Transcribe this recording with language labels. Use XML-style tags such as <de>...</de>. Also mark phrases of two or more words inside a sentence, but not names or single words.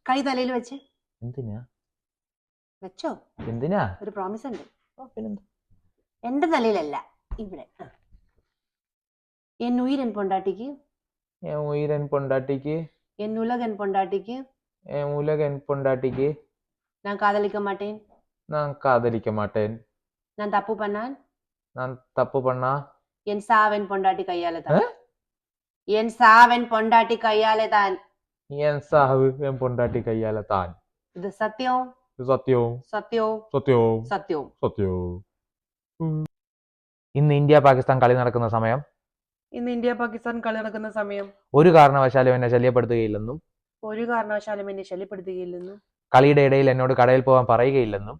<ml>കൈ തലയിൽ വെച്ച്. എന്തിനാ വെച്ചോ? എന്തിനാ? ഒരു പ്രോമിസ് ഉണ്ട്. പിന്നെന്താ? എന്റെ തലയിലല്ല, ഇവിടെ.</ml> <ta>என் உயிரன் பொண்டாட்டிக்கு, என் உயிரன் பொண்டாட்டிக்கு, என் உலகன் பொண்டாட்டிக்கு என் உலகன் பொண்டாட்டிக்கு நான் காதலிக்க மாட்டேன். நான் காதலிக்க மாட்டேன். நான் தப்பு பண்ணால் நான் தப்பு பண்ணா என் சாவன் பொண்டாட்டி கையால தான். என் சாவன் பொண்டாட்டி கையாலே தான். என் சாவு என் பொண்டாட்டி கையால தான். இது சத்தியம், இது சத்தியம்,</ta> <ml>സത്യവും സത്യവും, സത്യവും. സത്യവും. ഇന്ന് ഇന്ത്യ പാകിസ്ഥാൻ കളി നടക്കുന്ന സമയം, ഇന്ന് ഇന്ത്യ പാകിസ്ഥാൻ കളി നടക്കുന്ന സമയം ഒരു കാരണവശാലും എന്നെ ശല്യപ്പെടുത്തുകയില്ലെന്നും ഒരു കാരണവശാലും എന്നെ ശല്യപ്പെടുത്തുകയില്ലെന്നും കളിയുടെ ഇടയിൽ എന്നോട് കടയിൽ പോകാൻ പറയുകയില്ലെന്നും.</ml>